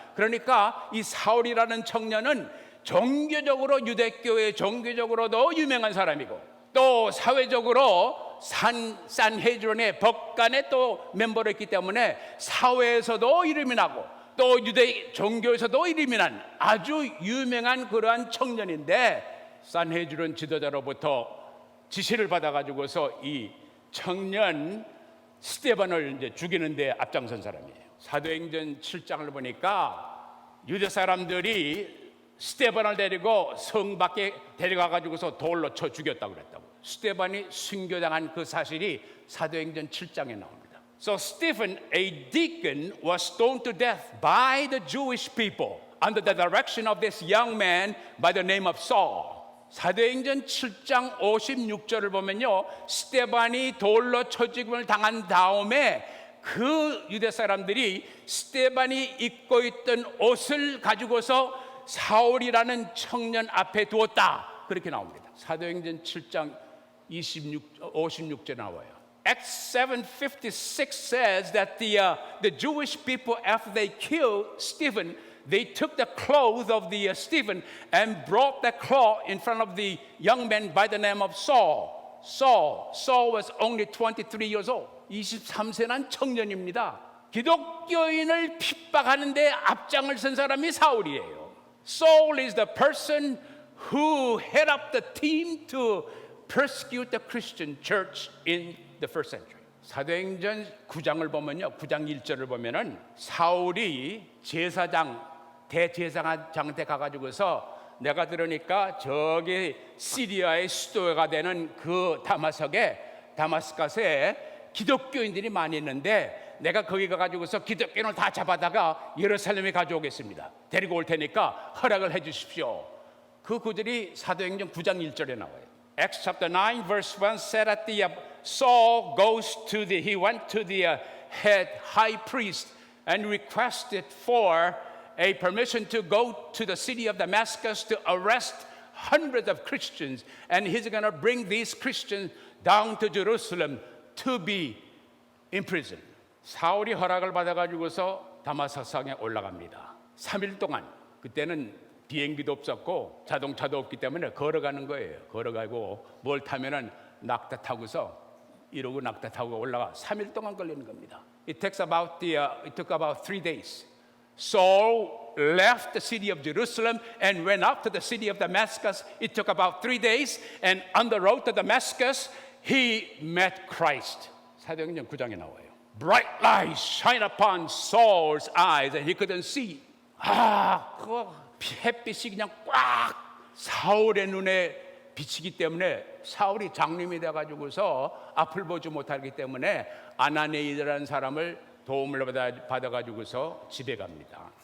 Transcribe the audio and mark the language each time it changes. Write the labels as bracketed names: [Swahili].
[Korean] 그러니까 이 사울이라는 청년은 종교적으로 유대교회 종교적으로도 유명한 사람이고 또 사회적으로 산헤드린의 법관의 또 멤버로 있기 때문에 사회에서도 이름이 나고 또 유대 종교에서도 이름이 난 아주 유명한 그러한 청년인데 산헤드린 지도자로부터 지시를 받아가지고서 이 청년 스데반을 이제 죽이는데 앞장선 사람이에요. 사도행전 7장을 보니까 유대 사람들이 스데반을 데리고 성 밖에 데려가가지고서 돌로 쳐 죽였다고 그랬다고. 스데반이 순교당한 그 사실이 사도행전 7장에 나옵니다. [English] So Stephen, a deacon, was stoned to death by the Jewish people under the direction of this young man by the name of Saul. [Korean] 사도행전 7장 56절을 보면요, 스데반이 돌로 쳐 죽임을 당한 다음에 그 유대 사람들이 스데반이 입고 있던 옷을 가지고서 사울이라는 청년 앞에 두었다, 그렇게 나옵니다. 사도행전 7장 56절에 나와요. [English] Acts 7:56 says that the Jewish people, after they killed Stephen, they took the clothes of the Stephen and brought the cloth in front of the young man by the name of Saul. Saul was only 23 years old. [Korean] 23세 난 청년입니다. 기독교인을 핍박하는데 앞장을 선 사람이 사울이에요. [English] Saul is the person who head up the team to persecute the Christian church in the first century. [Korean] 사도행전 9장을 보면요, 9장 1절을 보면은 사울이 제사장, 대제사장한테 가가지고서 내가 들으니까 저기 시리아의 수도가 되는 그 다마스커스에 기독교인들이 많이 있는데 내가 거기 가가지고서 기독교인을 다 잡아다가 예루살렘에 가져오겠습니다. 데리고 올 테니까 허락을 해 주십시오. 그 구절이 사도행전 9장 1절에 나와요. [English] Acts chapter 9 verse 1 said that Saul he went to the head high priest and requested for a permission to go to the city of Damascus to arrest hundreds of Christians, and he's going to bring these Christians down to Jerusalem to be imprisoned. [Korean] 사울이 허락을 받아가지고서 다마스커스에 올라갑니다. 3일 동안, 그때는 비행기도 없었고 자동차도 없기 때문에 걸어가는 거예요. 걸어가고 뭘 타면은 낙타 타고서 이러고 낙타 타고 올라가 3일 동안 걸리는 겁니다. [English] It took about 3 days. Saul left the city of Jerusalem and went up to the city of Damascus. It took about 3 days, and on the road to Damascus, he met Christ. [Korean] 사도행전 9장에 나와요. [English] Bright lights shine upon Saul's eyes, and he couldn't see. [Korean] 그 햇빛이 그냥 꽉 사울의 눈에 비치기 때문에 사울이 장님이 돼가지고서 앞을 보지 못하기 때문에 아나니아라는 사람을 도움을 받아가지고서 집에 갑니다.